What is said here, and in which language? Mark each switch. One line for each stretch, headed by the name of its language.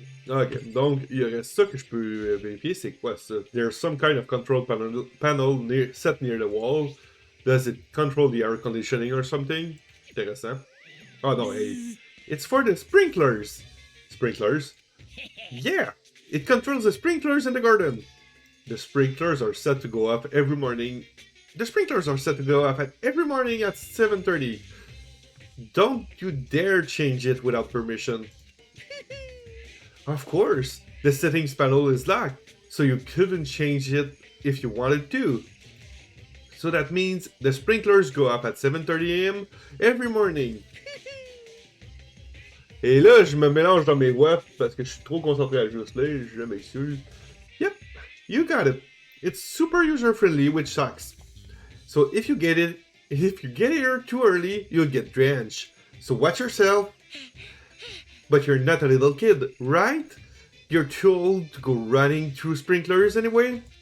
French: Ok, donc il y aurait ça que je peux vérifier, c'est quoi ça?
English: There's some kind of control panel set near the wall. Does it control the air conditioning or something?
French: Intéressant. Oh non,
English: hey. It's for the sprinklers! Sprinklers? Yeah! It controls the sprinklers in the garden! The sprinklers are set to go off every morning. The sprinklers are set to go off every morning at 7:30. Don't you dare change it without permission. Of course, the settings panel is locked, so you couldn't change it if you wanted to. So that means the sprinklers go up at 7:30 a.m. every morning.
French: Et là, je me mélange dans mes voix parce que je suis trop concentré à juste là, je m'excuse.
English: Yep, you got it. It's super user-friendly, which sucks. So if you get here too early, you'll get drenched. So watch yourself. But you're not a little kid, right? You're too old to go running through sprinklers anyway?